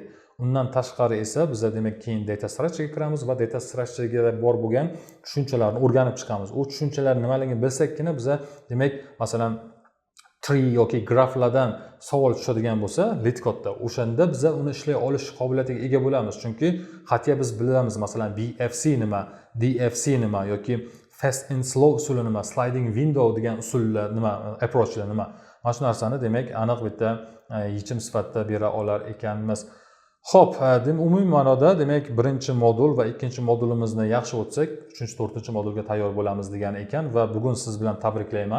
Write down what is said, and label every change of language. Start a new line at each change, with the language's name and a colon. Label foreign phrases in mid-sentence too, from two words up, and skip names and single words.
Uzbek: Undan tashqari esa biz demak keyin
English: data structure
Uzbek: ga kiramiz va
English: data structure
Uzbek: ga bor bo'lgan tushunchalarni o'rganib chiqamiz. U tushunchalar nimaligini bilsakkina biz demak masalan tree yoki graflardan savol tushadigan bo'lsa LeetCode'da, o'shanda biz uni ishlay olish qobiliyatiga ega bo'lamiz. Chunki qat'iy biz bilamiz masalan BFC nima, DFC nima yoki
English: fast and slow
Uzbek: usuli nima,
English: sliding window
Uzbek: degan usullar nima, approachlar nima. Mana shu narsani demak aniq bitta yechim sifatida bera olar ekanmiz. Xo'p, umumiy ma'noda demak birinchi modul va ikkinchi modulimizni yaxshi o'tsak, 3-4 modulga tayyor bo'lamiz degan ekan va bugun siz bilan tabriklayman.